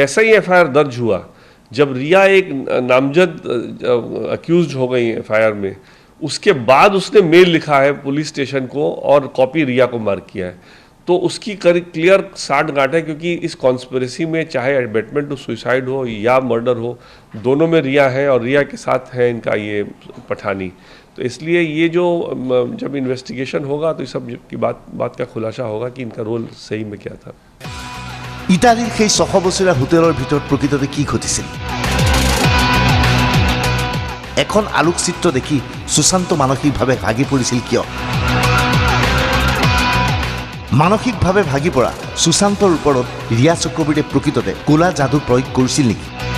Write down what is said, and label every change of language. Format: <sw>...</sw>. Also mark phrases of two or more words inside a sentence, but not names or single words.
<hi>जैसे ही FIR दर्ज हुआ जब रिया एक नामजद अक्यूज हो गई एफआईआर में, उसके बाद उसने मेल लिखा है पुलिस स्टेशन को और कॉपी रिया को मार्क किया है, तो उसकी क्लियर साठगांठ है, क्योंकि इस कॉन्स्पिरेसी में चाहे</hi> <en>admitment to suicide</en> <hi>हो या मर्डर हो, दोनों में रिया है और रिया के साथ है इनका ये पठानी। तो इसलिए ये जो जब इन्वेस्टिगेशन होगा तो इस सब की बात का खुलासा होगा कि इनका रोल सही में क्या था।</hi> <as>ইটালীৰ সেই 600 বছৰীয়া হোটেলৰ ভিতৰত প্ৰকৃততে কি ঘটিছিল? এখন আলোকচিত্ৰ দেখি সুশান্ত মানসিকভাৱে ভাগি পৰিছিল কিয়? মানসিকভাৱে ভাগি পৰা সুশান্তৰ ওপৰত ৰিয়া চক্ৰৱৰ্তীয়ে প্ৰকৃততে ক'লা যাদু প্ৰয়োগ কৰিছিল নেকি?</as>